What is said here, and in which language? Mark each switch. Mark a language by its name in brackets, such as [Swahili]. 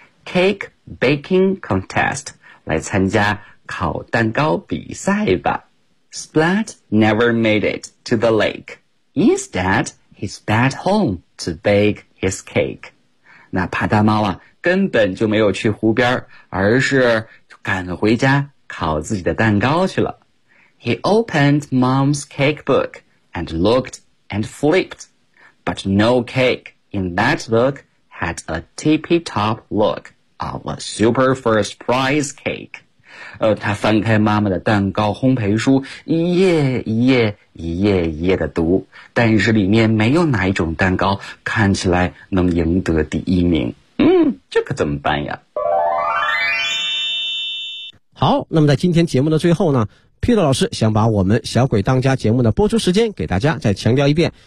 [Chinese] Cake baking contest, 来参加烤蛋糕比赛吧。 [English] Splat never made it to the lake. Instead, he sped home to bake his cake. [Chinese] 那帕达猫啊，根本就没有去湖边，而是赶回家烤自己的蛋糕去了。 [English] He opened mom's cake book and looked and flipped. But no cake in that book had a tippy-top look of a super first prize cake. [Chinese] 他翻开妈妈的蛋糕烘焙书，一页一页一页一页的读，但是里面没有哪一种蛋糕看起来能赢得第一名。这可怎么办呀？好，那么在今天节目的最后呢，皮特老师想把我们小鬼当家节目的播出时间给大家再强调一遍。